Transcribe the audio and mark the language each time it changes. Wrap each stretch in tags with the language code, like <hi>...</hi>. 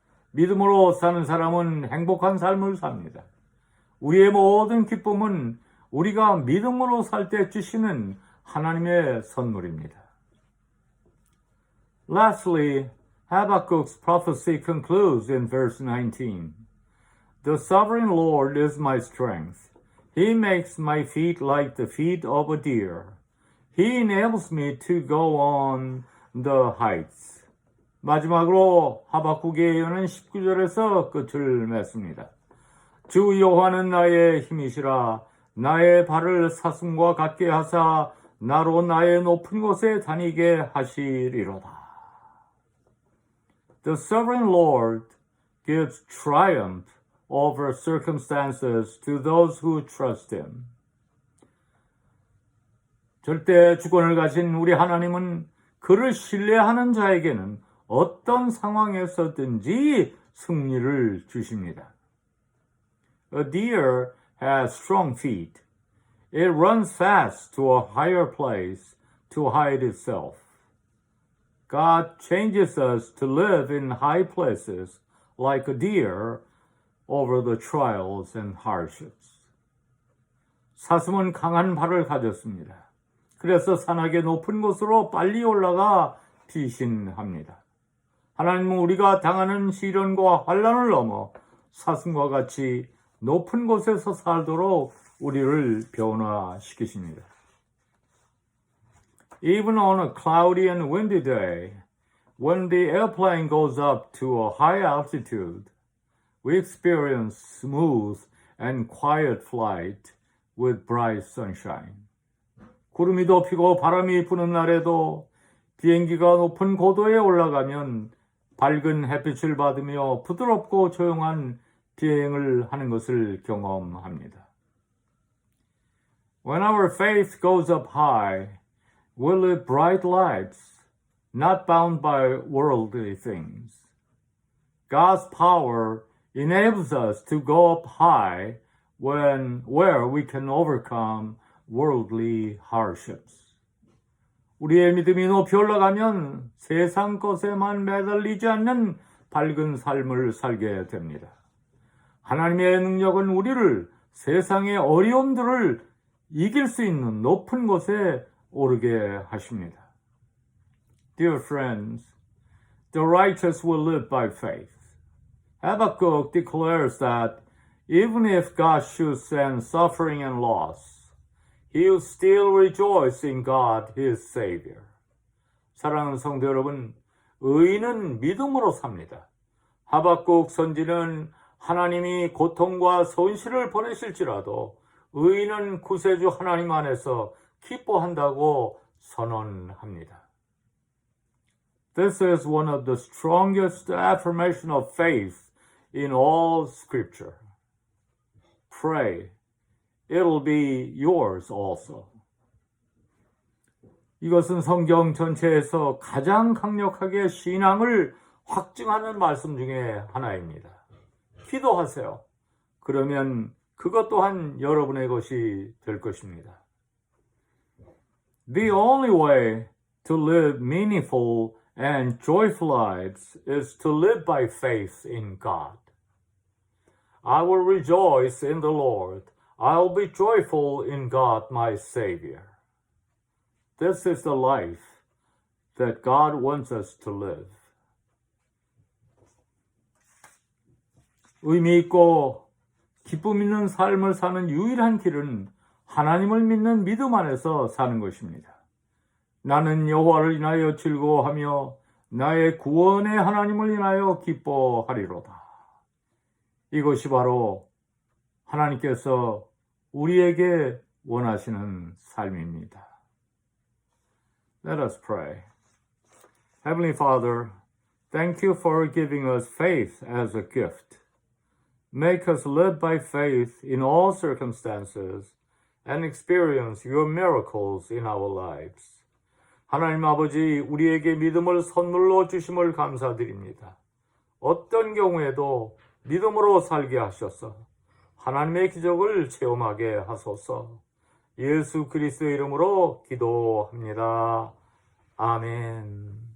<ko>믿음으로 사는 사람은 행복한 삶을 삽니다. 우리의 모든 기쁨은 우리가 믿음으로 살 때 주시는 하나님의 선물입니다.</ko> <en>Lastly, Habakkuk's prophecy concludes in verse 19. The sovereign Lord is my strength. He makes my feet like the feet of a deer. He enables me to go on the heights.</en> <ko>마지막으로 하박국의 예언은 19절에서 끝을 맺습니다. 주 여호와는 나의 힘이시라. 나의 발을 사슴과 같게 하사 나로 나의 높은 곳에 다니게 하시리로다.</ko> <en>The sovereign Lord gives triumph over circumstances to those who trust Him.</en> <ko>절대 주권을 가진 우리 하나님은 그를 신뢰하는 자에게는 어떤 상황에서든지 승리를 주십니다.</ko> <en>A deer has strong feet. It runs fast to a higher place to hide itself. God changes us to live in high places like a deer over the trials and hardships.</en> <ko>사슴은 강한 발을 가졌습니다. 그래서 산악의 높은 곳으로 빨리 올라가 피신합니다. 하나님은 우리가 당하는 시련과 환난을 넘어 사슴과 같이 높은 곳에서 살도록 우리를 변화시키십니다.</ko> <en>Even on a cloudy and windy day, when the airplane goes up to a high altitude, we experience smooth and quiet flight with bright sunshine.</en> <ko>구름이 덮이고 바람이 부는 날에도 비행기가 높은 고도에 올라가면 밝은 햇빛을 받으며 부드럽고 조용한 비행을 하는 것을 경험합니다.</ko> <en>When our faith goes up high, we live bright lives, not bound by worldly things. God's power enables us to go up high where we can overcome worldly hardships.</en> <ko>우리의 믿음이 높이 올라가면 세상 것에만 매달리지 않는 밝은 삶을 살게 됩니다. 하나님의 능력은 우리를 세상의 어려움들을 이길 수 있는 높은 곳에 오르게 하십니다.</ko> <en>Dear friends, the righteous will live by faith. Habakkuk declares that even if God should send suffering and loss, he'll still rejoice in God, his Savior.</en> <ko>사랑하는 성도 여러분, 의인은 믿음으로 삽니다. 하박국 선지는 하나님이 고통과 손실을 보내실지라도 의인은 구세주 하나님 안에서 기뻐한다고 선언합니다.</ko> <en>This is one of the strongest affirmation of faith in all Scripture. Pray, it'll be yours also.</en> <ko>이것은 성경 전체에서 가장 강력하게 신앙을 확증하는 말씀 중에 하나입니다. 기도하세요. 그러면 그것 또한 여러분의 것이 될 것입니다.</ko> <en>The only way to live meaningful and joyful lives is to live by faith in God. I will rejoice in the Lord. I'll be joyful in God, my Savior. This is the life that God wants us to live.</en> <ko>의미 있고 기쁨 있는 삶을 사는 유일한 길은 하나님을 믿는 믿음 안에서 사는 것입니다. 나는 여호와를 인하여 즐거워하며 나의 구원의 하나님을 인하여 기뻐하리로다. 이것이 바로 하나님께서 우리에게 원하시는 삶입니다.</ko> <en>Let us pray. Heavenly Father, thank you for giving us faith as a gift. Make us live by faith in all circumstances and experience your miracles in our lives.</en> <ko>하나님 아버지, 우리에게 믿음을 선물로 주심을 감사드립니다. 어떤 경우에도 믿음으로 살게 하셔서 하나님의 기적을 체험하게 하소서. 예수 그리스도의 이름으로 기도합니다. 아멘.</ko>